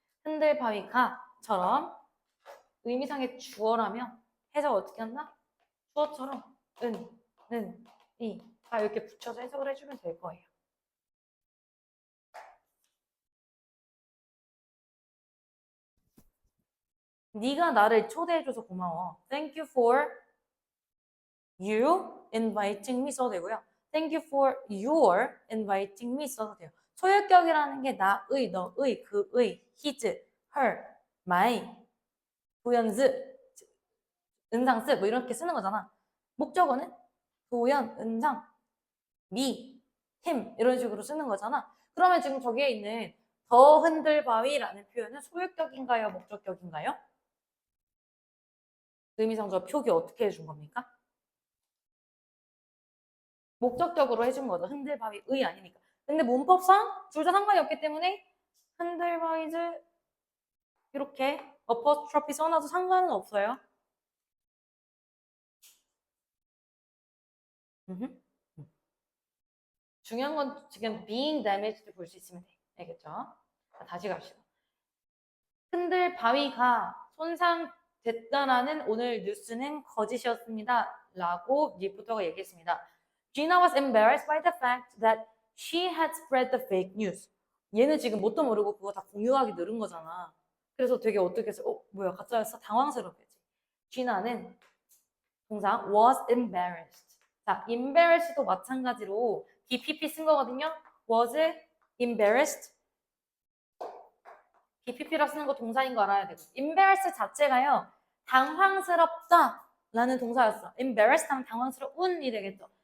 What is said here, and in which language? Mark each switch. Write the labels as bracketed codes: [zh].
[ko] 흔들바위가처럼 의미상의 주어라면 해석 어떻게 한다? 주어처럼 는, 이 다 이렇게 붙여서 해석을 해주면 될 거예요. 네가 나를 초대해줘서 고마워. [en] Thank you for you inviting me [ko] 써도 되고요. [en] Thank you for your inviting me [ko] 써도 돼요. 소유격이라는 게 나의, 너의, 그의, his, her, my, 도연즈, 은상스 뭐 이렇게 쓰는 거잖아. 목적어는 도연, 은상, me, him 이런 식으로 쓰는 거잖아. 그러면 지금 저기에 있는 더 흔들바위라는 표현은 소유격인가요? 목적격인가요? 의미상조 표기 어떻게 해준 겁니까? 목적격으로 해준 거죠. 흔들바위의 아니니까. 근데 문법상 둘 다 상관이 없기 때문에 흔들바위즈 이렇게 어퍼스트로피 써놔도 상관은 없어요. 중요한 건 지금 [en] being damaged [ko] 볼 수 있으면 돼. 알겠죠? 다시 갑시다. 흔들바위가 손상됐다라는 오늘 뉴스는 거짓이었습니다. 라고 리포터가 얘기했습니다. [en] Gina was embarrassed by the fact that she had spread the fake news. [ko] 얘는 지금 뭣도 모르고 그거 다 공유하기 늘은 거잖아. 그래서 되게 어떻게 해서 뭐야 가짜였어? 당황스럽겠지. Gina는 동사 [en] was embarrassed. [ko] 자, embarrassed도 마찬가지로 BPP 쓴 거거든요. [en] was embarrassed. [ko] BPP라 쓰는 거 동사인 거 알아야 되고. embarrass 자체가요. 당황스럽다 라는 동사였어. embarrassed 하면 당황스러운이 되겠죠.